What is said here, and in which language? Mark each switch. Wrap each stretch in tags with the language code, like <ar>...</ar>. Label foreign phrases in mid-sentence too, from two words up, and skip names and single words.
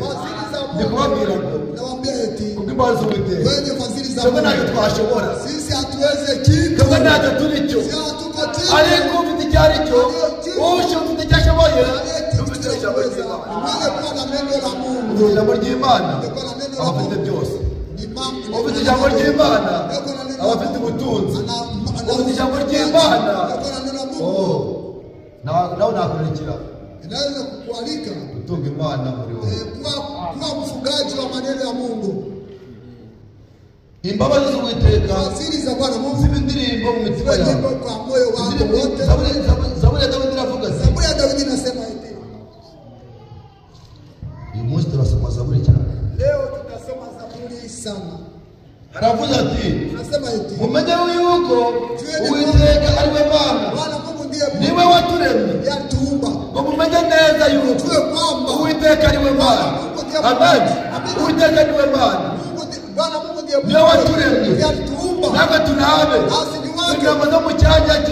<rw>Ndi kubabwira ngo kubw'imbabazi z'Uwiteka twebwe ntacyo twashobora, twebwe ntacyo turi cyo, ariko ufite icyo ari cyo, ufite icyo ashoboye, ufite ijambo ry'Imana aba afite byose. Ufite ijambo ry'Imana aba afite ubutunzi. Ufite ijambo ry'Imana nawe nakurikira gutunga Imana muri wowe,</rw> <sw>kuwa mfugaji wa maneno ya Mungu.</sw> <rw>Imbabazi z'Uwiteka ziba indirimbo mu mitima yawe. Zaburi ya Dawidi iravuga ati,</rw> <sw>Zaburi ya Dawidi inasema hivi.</sw> <rw>Uyu munsi turasoma Zaburi cyane.</rw> <sw>Leo tutasoma Zaburi sana.</sw> <rw>Aravuga ati,</rw> <sw>Anasema hivi,</sw> <rw>mumenye yuko Uwiteka ari we Mana, niwe waturemye,</rw> <sw>yatuumba.</sw> <rw>ngo mumenye neza yuko Uwiteka ari we Mana. Amen. Uwiteka ni we Mana, niwe waturemye, natwe turabe ingamba zo mu cyanya cye.</rw>